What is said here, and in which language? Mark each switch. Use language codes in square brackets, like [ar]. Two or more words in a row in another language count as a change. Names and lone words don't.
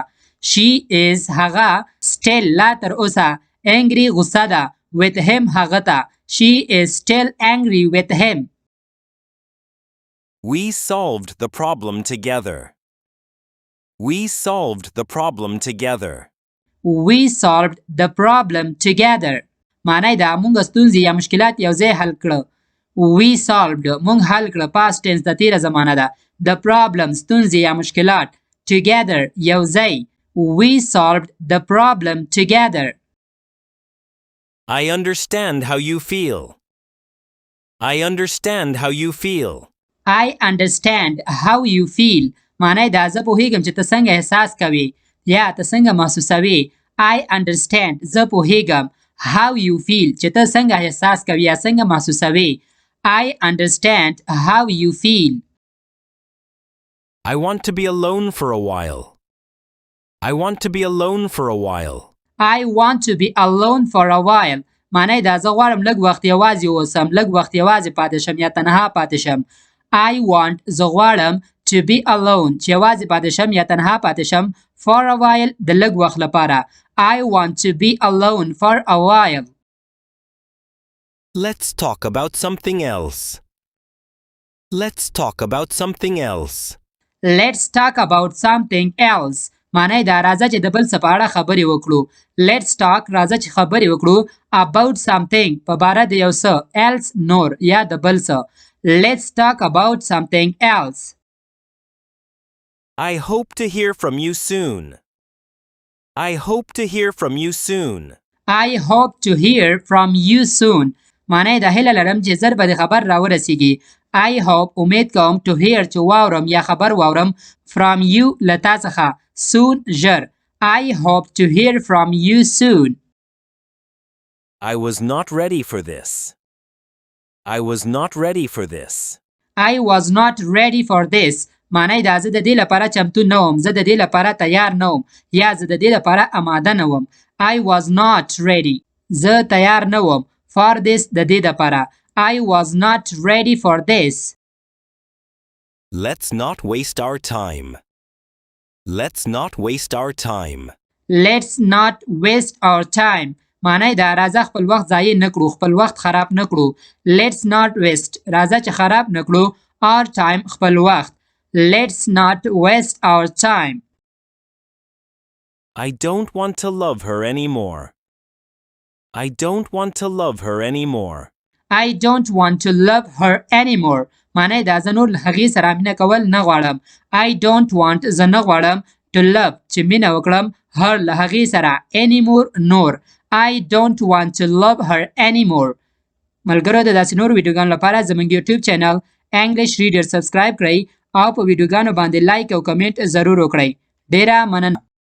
[en] She is [ps] هغه still لا تر اوسه angry غوسه ده [en] with him [ps] هغه ته. [en] She is still angry with him. We solved the problem together. We solved the problem together. We solved the problem together. [ps] معنی دا مونږ ستونزې یا مشکلات یو ځای حل کړه. [en] We solved [ps] مونږ حل کړه [en] past tense [ps] د تیره زمانه ده. [en] The problem [ps] ستونزې یا مشکلات together یو ځای. [en] We solved the problem together. I understand how you feel. I understand how you feel. I understand how you feel. [ps] معنی دا زه پوهیږم چې ته څنګه احساس کوي یا ته څنګه محسوسوي. [en] I understand [ps] زه پوهیږم [en] how you feel [ps] چې ته څنګه احساس کوي یا څنګه محسوسوي. [en] I understand how you feel. I want to be alone for a while. I want to be alone for a while. I want to be alone for a while. [ps] معنی دا زه غواړم لږ وخت یوازې اوسم لږ وخت یوازې پاتې شم یا تنها پاتې شم. [en] I want [ps] زه غواړم [en] to be alone [ps] چې یوازې پاتې شم یا تنها پاتې شم [en] for a while [ps] د لږ وخت لپاره. [en] I want to be alone for a while. Let's talk about something else. Let's talk about something else. Let's talk about something else. [ps] معنی دا راځه چې د بل څه په اړه خبرې وکړو. [en] Let's talk [ps] راځه چې خبرې وکړو [en] about something [ps] په باره د یو څه else نور یا د بل څه. [en] Let's talk about something else. I hope to hear from you soon. I hope to hear from you soon. I hope to hear from you soon. [ps] معنی دا هیله لرم چې زر به د خبر راورسیږي. [en] I hope [ps] امید کوم [en] to hear [ps] چې واورم یا خبر واورم [en] from you [ps] له تا څخه soon ژر. [en] I hope to hear from you soon. I was not ready for this. I was not ready for this. I was not ready for this. [ps] معنی دا زه د دې لپاره چمتو نه وم زه د دې لپاره تیار نه وم یا زه د دې لپاره آماده نه وم. [en] I was not ready [ps] زه تیار نه وم [en] for this [ps] د دې لپاره. [en] I was not ready for this. Let's not waste our time. Let's not waste our time. Let's not waste our time. [ps] معنی دا راځه خپل وخت ضایع نه کړو خپل وخت خراب نه کړو. [en] Let's not waste [ps] راځه چې خراب نه کړو [en] our time [ps] خپل وخت. [en] Let's not waste our time. I don't want to love her anymore. I don't want to love her anymore. I don't want to love her anymore. [ps] معنی دا زه نور له هغې سره مینه کول نه غواړم. [en] I don't want [ps] زه نه غواړم [en] to love [ps] چې مینه وکړم her له هغې سره anymore نور [en] I don't want to love her anymore [ps] ملګرو د داسې نور ویډیوګانو لپاره زموږ یوټیوب چینل انګلش ریډر سبسکرایب کړئ او په ویډیوګانو باندې لایک او کمنټ ضرور وکړئ ډیره مننه